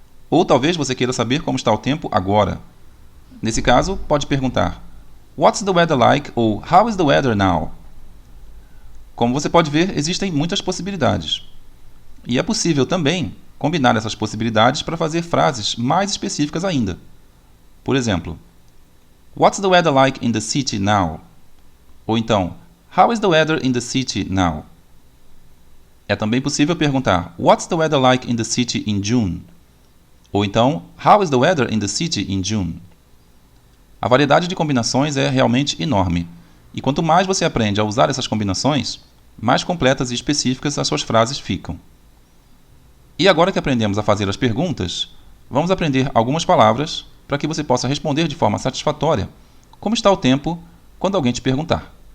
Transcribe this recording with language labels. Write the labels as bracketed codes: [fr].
[pt] Ou talvez você queira saber como está o tempo agora. Nesse caso, pode perguntar [en] What's the weather like [pt] ou [en] How is the weather now? [pt] Como você pode ver, existem muitas possibilidades. E é possível também combinar essas possibilidades para fazer frases mais específicas ainda. Por exemplo, [en] What's the weather like in the city now? [pt] Ou então, [en] How is the weather in the city now? [pt] É também possível perguntar [en] What's the weather like in the city in June? [pt] Ou então, [en] How is the weather in the city in June? [pt] A variedade de combinações é realmente enorme, e quanto mais você aprende a usar essas combinações, mais completas e específicas as suas frases ficam. E agora que aprendemos a fazer as perguntas, vamos aprender algumas palavras para que você possa responder de forma satisfatória como está o tempo quando alguém te perguntar.